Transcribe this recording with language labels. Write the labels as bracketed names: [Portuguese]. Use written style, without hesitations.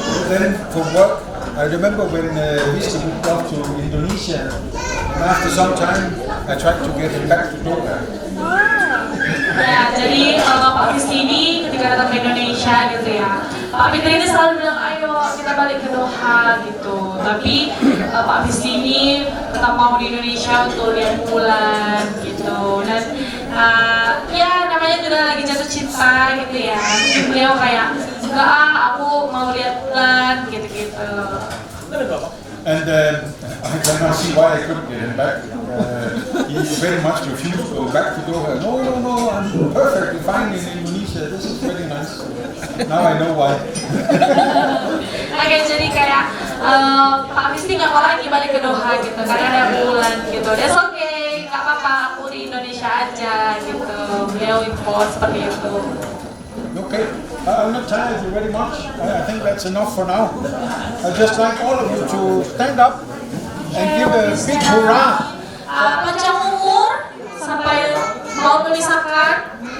[English] Then for work, I remember when Visti moved off to Indonesia, and after some time, I tried to get him back to Doha. [Indonesian] Ya, jadi Pak Fisti ini ketika datang ke Indonesia gitu ya, Pak Fitri ini selalu bilang ayo kita balik ke Doha gitu. Tapi Pak Fisti ini tetap mau di Indonesia untuk lihat bulan gitu. Dan ya namanya juga lagi jatuh cinta gitu ya. Mungkin beliau kayak enggak aku mau lihat bulan gitu-gitu. [English] And I cannot see why I couldn't get him back. He very much refused to go back to Doha. No, I'm perfectly fine in Indonesia. This is very nice. Now I know why. [Indonesian] Oke, jadi kayak Pak Fisti nggak mau lagi balik ke Doha gitu, karena ada bulan gitu. [English] That's okay, [Indonesian] nggak apa-apa, aku di Indonesia aja gitu. Beliau impor seperti itu. [English] Okay, I'm not tired you very much. I think that's enough for now. I'd just like all of you to stand up and give a big hurrah. [Indonesian] Panjang umur sampai mau memisahkan.